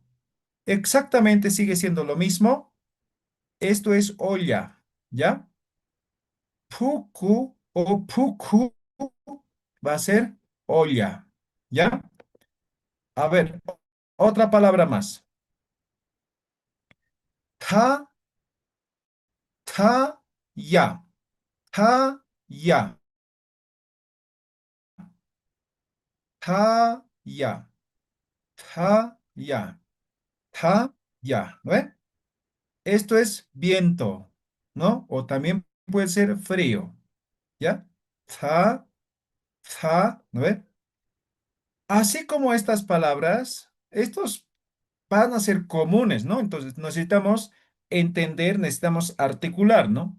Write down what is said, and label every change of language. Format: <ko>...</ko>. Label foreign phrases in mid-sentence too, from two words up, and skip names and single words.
<es>Exactamente sigue siendo lo mismo. Esto es olla. ¿Ya? Puku o puku va a ser olla. ¿Ya? A ver, otra palabra más. Ta, ya. Ya. Ya. Ya. Ya. ¿No ve? Esto es viento, ¿no? O también puede ser frío. ¿Ya? Ta, ¿no ve? Así como estas palabras, estos van a ser comunes, ¿no? Entonces necesitamos entender, necesitamos articular, ¿no?</es>